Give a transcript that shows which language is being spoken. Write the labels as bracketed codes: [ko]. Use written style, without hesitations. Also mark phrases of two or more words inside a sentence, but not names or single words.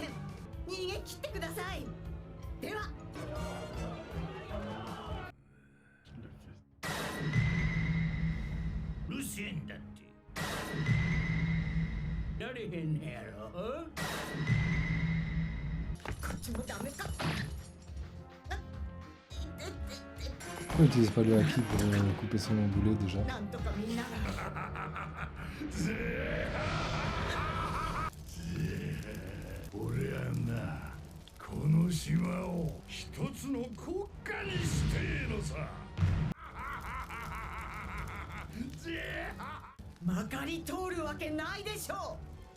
[ja] 逃げ切ってください。では。うるせえんだってやれへんねやろこっちもダメか。 [fr] Pourquoi il utilise pas le haki pour couper son boulet déjà? [ja] なんとかみんなが。俺はなこの島を一つの国家にしてえのさまかり通るわけないでしょう。